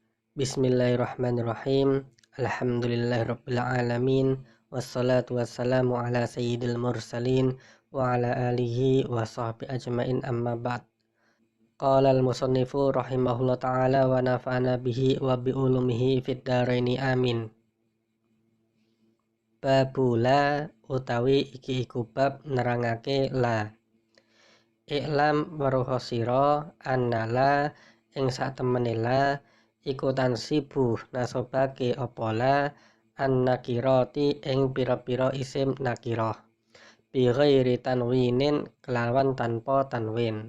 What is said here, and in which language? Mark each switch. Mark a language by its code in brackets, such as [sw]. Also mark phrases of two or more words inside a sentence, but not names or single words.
[ar] بسم الله الرحمن الرحيم. الحمد لله رب العالمين. والصلاة والسلام على سيد المرسلين وعلى آله وصحبه أجمعين أما بعد. قال المصنف رحمه الله تعالى ونفعنا به وبعلومه في الدارين آمين. [jv] Babula utawi iki iku bab nerangake la. I'lam waruhosiro annala ing satemene la iku tansibu nasobake opola [ar] النكرات [jv] ing pira-pira isim nakiroh [ar] بغير تنوين [jv] kelawan tanpa tanwin.